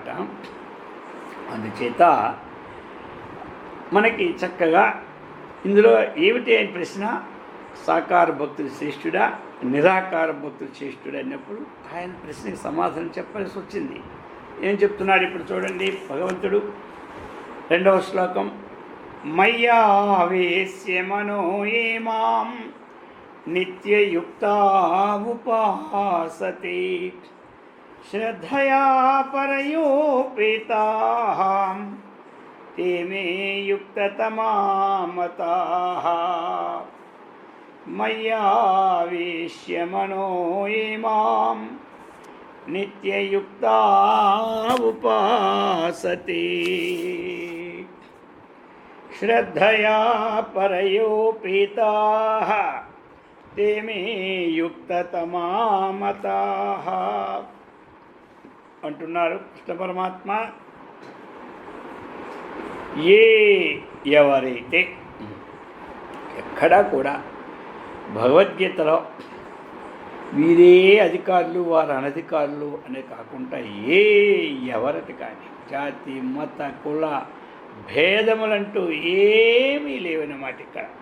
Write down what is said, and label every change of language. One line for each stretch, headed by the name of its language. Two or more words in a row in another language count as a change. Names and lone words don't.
Telugu: అందుచేత మనకి చక్కగా ఇందులో ఏమిటి అని ప్రశ్న, సాకార భక్తుడు శ్రేష్ఠుడా నిరాకార భక్తుడు శ్రేష్ఠుడా అన్నప్పుడు ఆయన ప్రశ్నకి సమాధానం చెప్పాల్సి వచ్చింది. ఏం చెప్తున్నాడు ఇప్పుడు చూడండి భగవంతుడు.
Sanskrit: 2వ శ్లోకం, మయ్యావేశ్య మనో ఏ మాం నిత్యయుక్తా ఉపాసతే శ్రద్ధయా పరయోపేతాః ते मे युक्ततमा मताः मय्यावेश्य मनो ये मां नित्ययुक्ता उपासते श्रद्धया परयोपेताः ते मे युक्ततमा मताः
Telugu: అంటున్నారు కృష్ణ పరమాత్మ. ఎవరైతే ఎక్కడా కూడా భగవద్గీతలో వీరే అధికారులు వారు అనధికారులు అనే కాకుండా ఎవరిది కానీ జాతి మత కుల భేదములంటూ ఏమీ లేవన్నమాట ఇక్కడ.